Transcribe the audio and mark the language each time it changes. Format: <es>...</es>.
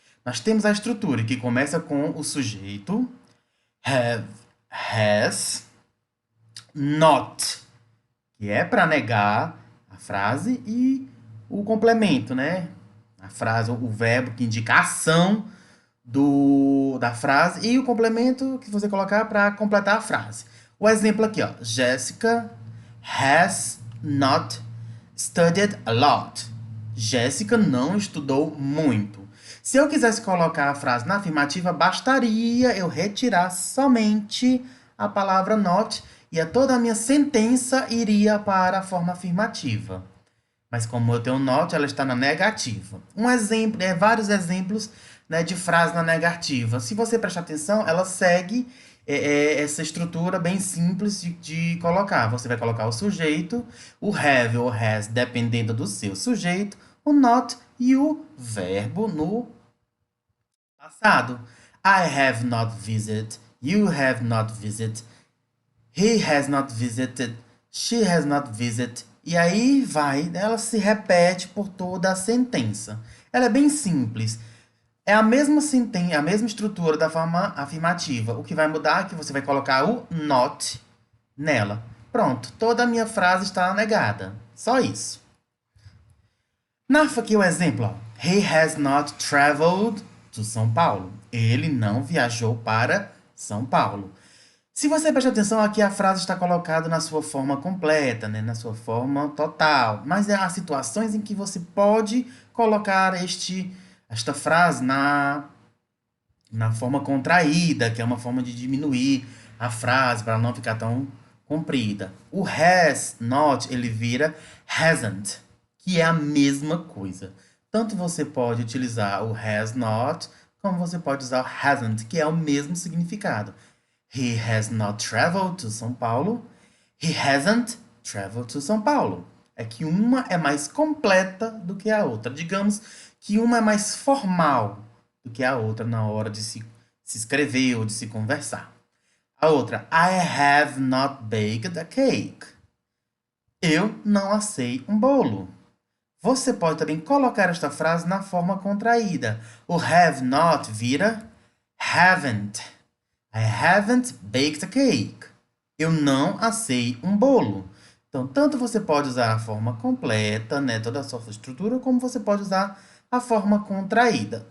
<pt>Nós temos a estrutura que começa com o sujeito, have, has, not, que é para negar a frase, e o complemento, né? A frase, o verbo que indica a ação da frase e o complemento que você colocar para completar a frase. O exemplo aqui, ó.</pt> <en>Jessica has not studied a lot.</en> <pt>Jéssica não estudou muito. Se eu quisesse colocar a frase na afirmativa, bastaria eu retirar somente a palavra not e toda a minha sentença iria para a forma afirmativa. Mas como eu tenho not, ela está na negativa. Um exemplo, vários exemplos, né, de frase na negativa. Se você prestar atenção, ela segue essa estrutura bem simples de colocar. Você vai colocar o sujeito, o have ou has, dependendo do seu sujeito, o not e o verbo no passado.</pt> <en>I have not visited, you have not visited, he has not visited, she has not visited.</en> <pt>E aí vai, ela se repete por toda a sentença. Ela é bem simples. É a mesma sentença, a mesma estrutura da forma afirmativa. O que vai mudar é que você vai colocar o not nela. Pronto, toda a minha frase está negada. Só isso. Aqui o exemplo, ó.</pt> <en>He has not traveled to São Paulo.</en> <pt>Ele não viajou para São Paulo. Se você prestar atenção, aqui a frase está colocada na sua forma completa, né? Na sua forma total. Mas há situações em que você pode colocar esta frase na forma contraída, que é uma forma de diminuir a frase para não ficar tão comprida. O has not, ele vira hasn't, que é a mesma coisa. Tanto você pode utilizar o has not, como você pode usar o hasn't, que é o mesmo significado.</pt> <en>He has not traveled to São Paulo. He hasn't traveled to São Paulo.</en> <pt>É que uma é mais completa do que a outra. Digamos que uma é mais formal do que a outra na hora de se escrever ou de se conversar. A outra,</pt> <en>I have not baked a cake.</en> <pt>Eu não assei um bolo. Você pode também colocar esta frase na forma contraída.</pt> <en>O have not</en> <pt>vira</pt> <en>haven't. I haven't baked a cake.</en> <pt>Eu não assei um bolo. Então, tanto você pode usar a forma completa, né, toda a sua estrutura, como você pode usar a forma contraída.</pt>